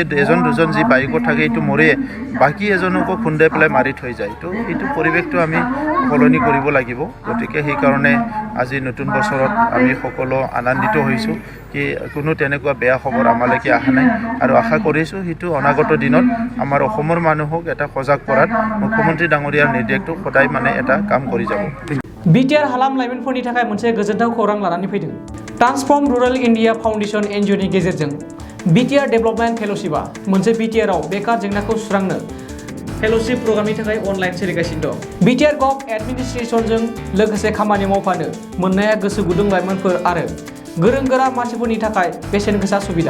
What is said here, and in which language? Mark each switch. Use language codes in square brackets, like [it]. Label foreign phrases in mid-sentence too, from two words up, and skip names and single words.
[as] এজন দুজন যি বাইকত থাকে এইটো মৰে বাকী এজনকো খুন্দাই পেলাই মাৰি থৈ যায় তো এইটো পৰিৱেশটো আমি সলনি কৰিব লাগিব গতিকে সেইকাৰণে আজি নতুন বছৰত আমি সকলো আনন্দিত হৈছোঁ কি কোনো তেনেকুৱা বেয়া খবৰ আমালৈকে অহা নাই আৰু আশা কৰিছোঁ সেইটো অনাগত দিনত আমাৰ অসমৰ মানুহক এটা সজাগ কৰাত মুখ্যমন্ত্ৰী ডাঙৰীয়াৰ নিৰ্দেশটো সদায় মানে এটা কাম কৰি যাব [brx] बिटिआर हालाम लाइमोनफोरनि थाखाय मोनसे गोजोनथाव खौरां लानानै फैदों। ट्रान्सफर्म रुरल इन्डिया फाउन्डेशन एनजिअनि गेजेरजों बिटिआर डेभेलपमेन्ट फेल'शिपआ मोनसे बिटिआरआव बेकार जेंनाखौ सुस्रांनो फेल'शिप प्रग्रामनि थाखाय अनलाइन सोलिगासिनो दं। बिटिआर गभ एडमिनिस्ट्रेसनजों लोगोसे खामानि मावफानो मोननाया गोसो गुदुं लाइमोनफोर आरो गोरों गोरा मानसिफोरनि थाखाय बेसेन गोसा सुबिदा।